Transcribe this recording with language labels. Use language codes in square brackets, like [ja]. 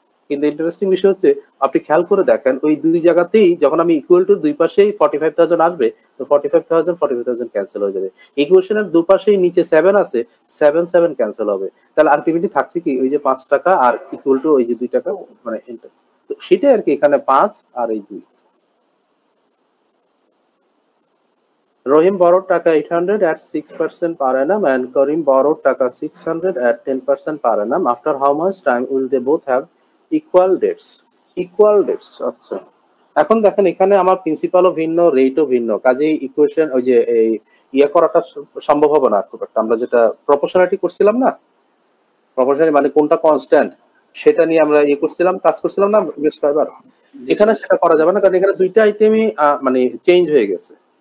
[bn] কিন্তু ইন্টারেস্টিং বিষয় হচ্ছে আপনি খেয়াল করে দেখেন ওই দুই জায়গাতেই যখন আমি ইকুয়াল টু দুই পাশেই 45,000 আসবে, তো 45,000 ক্যান্সেল হয়ে যাবে। ইকুয়েশনের দুপাশেই নিচে 7 আছে, 7 ক্যান্সেল হবে, তাহলে আলটিমেটলি থাকছে কি ওই যে 5 টাকা আর ইকুয়াল টু ওই যে 2 টাকা, মানে সেটাই আর কি, এখানে 5 আর এই 2। [en] Rahim borrowed taka 800 at 6% per annum and Karim borrowed taka 600 at 10% per annum. After how much time will they both have equal debts? Equal debts, আচ্ছা। [bn] এখন দেখেন এখানে আমার প্রিন্সিপালও ভিন্ন, রেটও ভিন্ন, কাজেই ইকুয়েশন ওই যে এই ইয়ে করাটা সম্ভব হবে না খুব একটা। আমরা যেটা প্রপোর্শনালিটি করছিলাম না, প্রপোর্শনালিটি মানে কোনটা কনস্ট্যান্ট সেটা নিয়ে আমরা ইয়ে করছিলাম, কাজ করছিলাম না বেশ কয়েকবার। এখানে সেটা করা যাবে না, কারণ এখানে দুইটা আইটেমই মানে চেঞ্জ হয়ে গেছে।